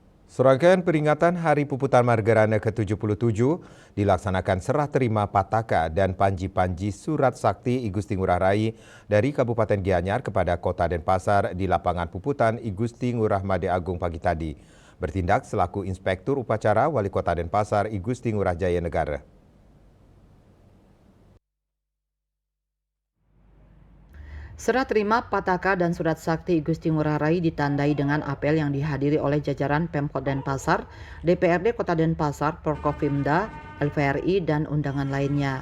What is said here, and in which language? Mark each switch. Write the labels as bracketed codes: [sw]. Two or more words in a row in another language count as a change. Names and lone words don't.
[id] Serangkaian peringatan Hari Puputan Margarana ke-77 dilaksanakan serah terima Pataka dan Panji-Panji Surat Sakti I Gusti Ngurah Rai dari Kabupaten Gianyar kepada Kota Denpasar di lapangan Puputan I Gusti Ngurah Made Agung pagi tadi. Bertindak selaku Inspektur Upacara Wali Kota Denpasar I Gusti Ngurah Jaya Negara. Serah terima Pataka dan Surat Sakti I Gusti Ngurah Rai ditandai dengan apel yang dihadiri oleh jajaran Pemkot Denpasar, DPRD Kota Denpasar, Forkopimda, LVRI, dan undangan lainnya.